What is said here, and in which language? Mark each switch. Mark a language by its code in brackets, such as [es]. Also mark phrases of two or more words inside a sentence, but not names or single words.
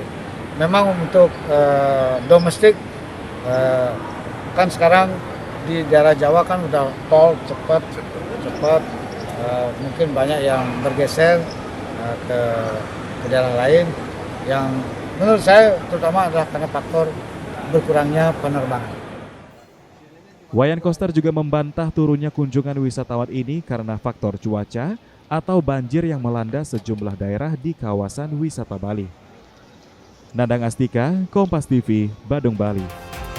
[id] Memang untuk domestik kan sekarang di daerah Jawa kan udah tol cepat, mungkin banyak yang bergeser ke daerah lain yang menurut saya terutama adalah karena faktor berkurangnya penerbangan. Wayan Koster juga membantah turunnya kunjungan wisatawan ini karena faktor cuaca atau banjir yang melanda sejumlah daerah di kawasan wisata Bali. Nandang Astika, Kompas TV, Badung, Bali.